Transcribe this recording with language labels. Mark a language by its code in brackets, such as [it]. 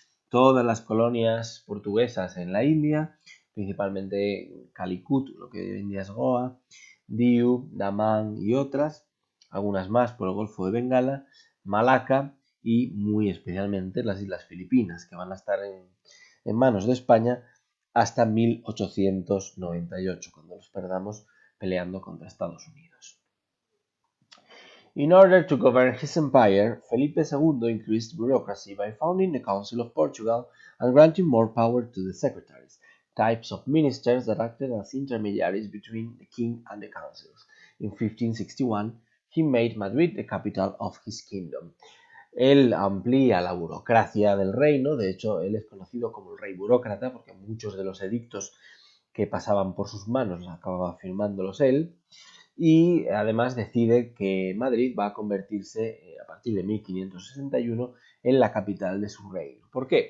[es] todas las colonias portuguesas en la India, principalmente Calicut, lo que hoy en día es Goa, Diu, Damán y otras, algunas más por el Golfo de Bengala, Malaca y muy especialmente las Islas Filipinas, que van a estar en manos de España hasta 1898, cuando los perdamos peleando contra Estados Unidos. [en] In order to govern his empire, Felipe II increased bureaucracy by founding the Council of Portugal and granting more power to the secretaries, types of ministers that acted as intermediaries between the king and the councils. In 1561, he made Madrid the capital of his kingdom. [es] Él amplía la burocracia del reino, de hecho él es conocido como el rey burócrata porque muchos de los edictos que pasaban por sus manos acababa firmándolos él, y además decide que Madrid va a convertirse a partir de 1561 en la capital de su reino. ¿Por qué?